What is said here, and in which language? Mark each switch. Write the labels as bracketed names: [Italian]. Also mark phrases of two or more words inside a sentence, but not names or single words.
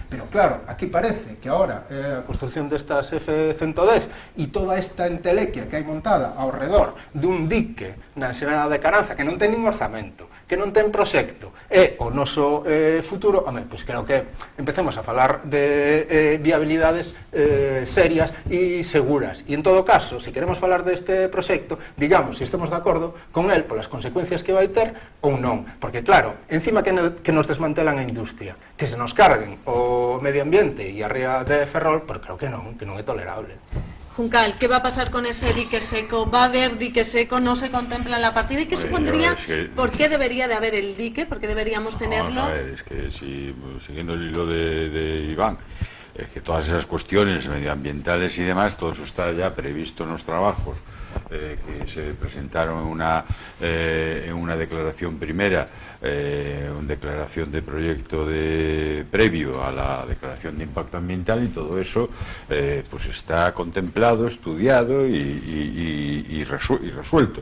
[Galician] Pero claro, aquí parece que agora a construción destas F-110 e toda esta entelequia que hai montada ao redor dun dique na Ensenada de Caranza que non ten nin orzamento, que non ten proxecto, é o noso futuro, home, pois creo que empecemos a falar de viabilidades serias e seguras. E en todo caso, se queremos falar deste proxecto, digamos se estamos de acordo con el polas consecuencias que vai ter ou non. Porque claro, encima que nos desmantelan a industria, que se nos carguen o medio ambiente e a ría de Ferrol, pero creo que non é tolerable. [Spanish] Juncal, ¿qué va a pasar con ese dique seco? ¿Va a haber dique seco? ¿No se contempla en la partida? ¿Y qué supondría? ¿Por qué debería de haber el dique? ¿Por qué deberíamos tenerlo? A ver, es que si, siguiendo el hilo de Iván, es que todas esas cuestiones medioambientales y demás, todo eso está ya previsto en los trabajos que se presentaron en una declaración primera, una declaración de proyecto previo a la declaración de impacto ambiental, y todo eso pues está contemplado, estudiado y resuelto.